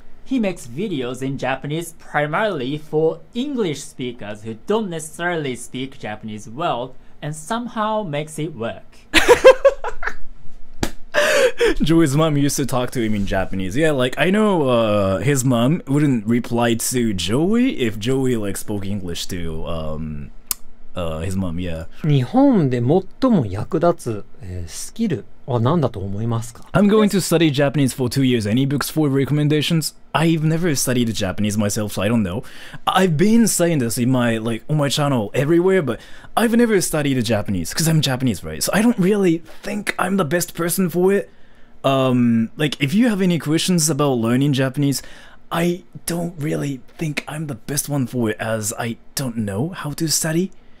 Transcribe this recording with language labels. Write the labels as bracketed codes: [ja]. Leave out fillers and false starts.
[en] He makes videos in Japanese primarily for English speakers who don't necessarily speak Japanese well, and somehow makes it work. Joey's mom used to talk to him in Japanese. Yeah, like, I know his mom wouldn't reply to Joey if Joey, like, spoke English to his mom, yeah. [ja] 日本で最も役立つ、スキルは何だと思いますか？ [en] I'm going to study Japanese for 2 years. Any books for recommendations? I've never studied Japanese myself, so I don't know. I've been saying this in my, like, on my channel everywhere, but I've never studied Japanese, because I'm Japanese, right? So I don't really think I'm the best person for it. Like, if you have any questions about learning Japanese, I don't really think I'm the best one for it, as I don't know how to study.